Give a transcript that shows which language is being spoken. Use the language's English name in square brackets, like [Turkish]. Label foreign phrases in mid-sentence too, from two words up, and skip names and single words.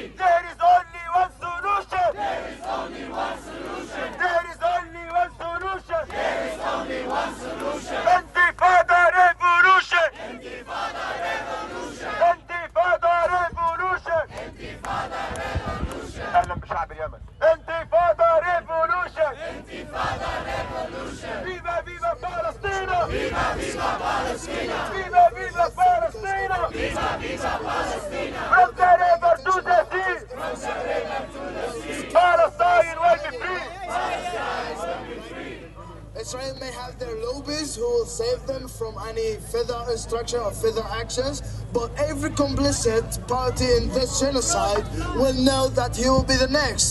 [English] There is only one solution. There is only one solution. There is only one solution. There is only one solution. Intifada revolution. Intifada revolution. Intifada revolution. Intifada revolution. [Arabic] اهلا بشعب اليمن. انتفاضة revolution. [English] Intifada revolution. Viva, viva Palestina. Viva, viva Palestina. Viva, viva Palestina. Viva, viva Palestina. From the river to the sea. From the river to the sea. Palestine will be free. Palestine will be free. Israel may have their lobbies who will save them from any further instruction or further actions, but every complicit party in this genocide will know that he will be the next.